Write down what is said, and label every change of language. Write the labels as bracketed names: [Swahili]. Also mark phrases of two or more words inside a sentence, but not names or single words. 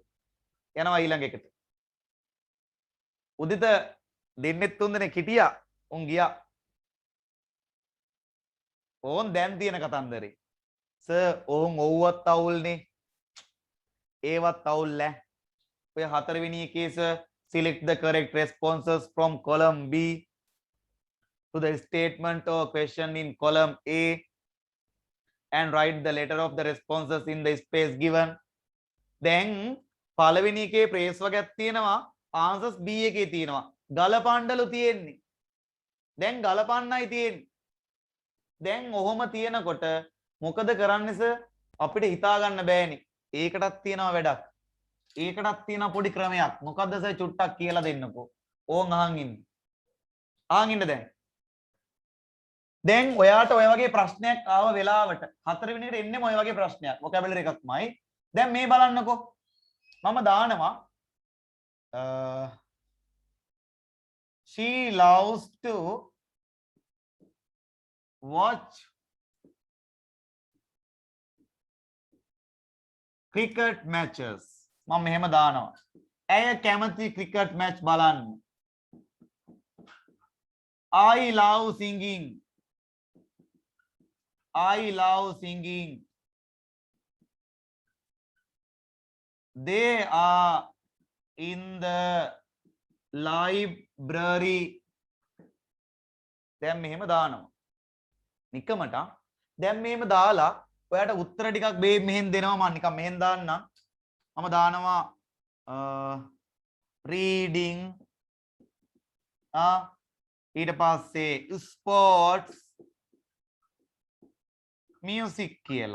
[Sinhala] යනවා ඊළඟ එකට. උදිත දෙන්නෙත් තුන් දෙනෙක් හිටියා. උන් ගියා. ඕන් දැන් තියෙන කතන්දරේ. සර් ඕන් ඔව්වත් අවුල්නේ. ඒවත් අවුල් නෑ. ඔය හතරවෙනි එකේ සර් [English] select the correct responses from column B to the statement or question in column A and write the letter of the responses in the space given. [Sinhala] දැන් පළවෙනි එකේ ප්‍රේස් වර්ගයක් තියෙනවා answers B එකේ තියෙනවා ගලපන්නලු තියෙන්නේ. දැන් ගලපන්නයි තියෙන්නේ. දැන් ඔහොම තියෙනකොට මොකද කරන්නේ සර්? අපිට හිතා ගන්න බෑනේ. ඒකටත් තියෙනවා වැඩක්. ඒකටත් තියෙන පොඩි ක්‍රමයක්. මොකද්ද සර් චුට්ටක් කියලා දෙන්නකෝ. ඕන් අහන් ඉන්න. අහන් ඉන්න දැන්. දැන් ඔයාට ඔය වගේ ප්‍රශ්නයක් ආව වෙලාවට හතරවෙනි එකට එන්නෙම ඔය වගේ ප්‍රශ්නයක්. vocabulary එකක්මයි. දැන් මේ බලන්නකෝ. මම දානවා [English] she loves to watch cricket matches. [Sinhala] මම මෙහෙම දානවා. ඇය කැමති ක්‍රිකට් මැච් බලන්න. [English] I love singing. I love singing. They are in the library. [Sinhala] දැන් මෙහෙම දානවා. නිකමට දැන් මෙහෙම දාලා ඔයාට උත්තර ටිකක් මෙහෙන් දෙනවා. මම නිකන් මෙහෙන් දාන්නම්. මම දානවා reading ඊට පස්සේ [English] sports music [Sinhala] කියලා.